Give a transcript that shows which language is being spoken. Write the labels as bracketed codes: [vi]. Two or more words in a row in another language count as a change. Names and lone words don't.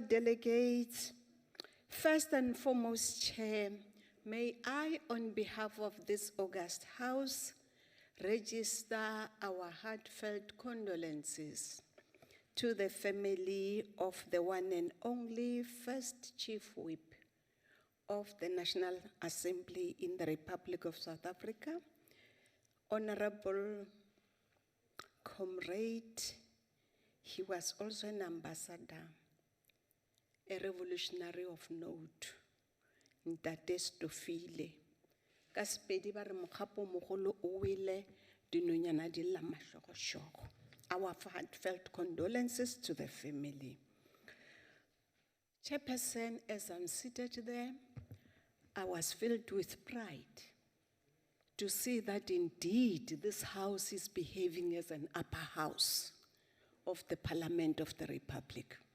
[en] delegates, first and foremost, Chair, may I, on behalf of this august House, register our heartfelt condolences to the family of the one and only first Chief Whip of the National Assembly in the Republic of South Africa, Honorable Comrade. He was also an ambassador, a revolutionary of note, Ntate Stofile. [nso] Ka Sepedi ba re mokgapo o mogolo o wele, dinonyana di lla mahlogohlogo. [en] Our heartfelt condolences to the family. Chairperson, as I'm seated there, I was filled with pride to see that indeed this house is behaving as an upper house of the Parliament of the Republic.